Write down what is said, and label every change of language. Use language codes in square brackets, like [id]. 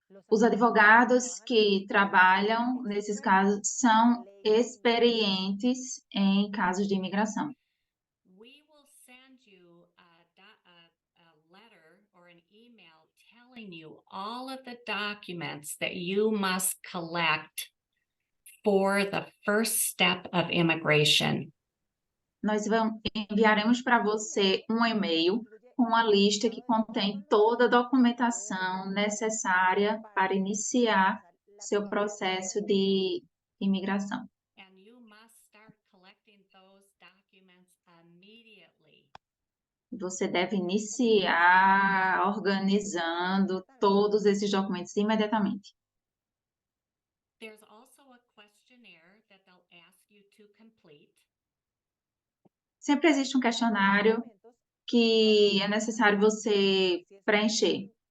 [pt] Os advogados que trabalham nesses casos são experientes em casos de imigração. [en] We will send you a letter or an email telling you all of the documents that you must collect for the first step of immigration. [pt] Nós enviaremos para você um e-mail com uma lista que contém toda a documentação necessária para iniciar seu processo de imigração. [en] And you must start collecting those documents immediately. [pt] Você deve iniciar organizando todos esses documentos imediatamente. [en] There's also a questionnaire that they'll ask you to complete. [pt] Sempre existe um questionário que é necessário você preencher.